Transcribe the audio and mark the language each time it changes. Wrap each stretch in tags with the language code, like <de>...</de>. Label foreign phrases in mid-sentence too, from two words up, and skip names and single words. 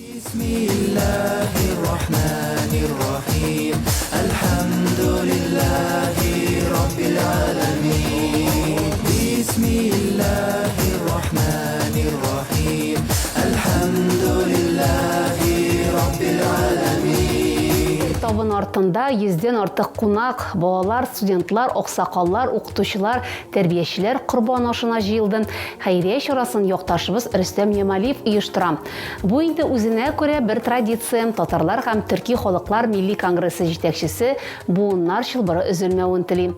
<ar>Bismillahirrahmanirrahim. الحمد لله رب العالمين. Bismillahirrahmanirrahim. الحمد لله رب العالمين.</ar> <tt>Табын артында 100ден артык кунак, балалар, студентлар, оксакаллар, укытучылар, тәрбиячеләр курбан ашына җыелды. Хәйрия чарасын якташыбыз Рөстәм Ямалиев оештыра. Бу инде үзенә күрә бер традиция. Татарлар һәм төрки халыклар милли конгрессы җитәкчесе буыннар чылбыры өзелмәвен тели.</tt>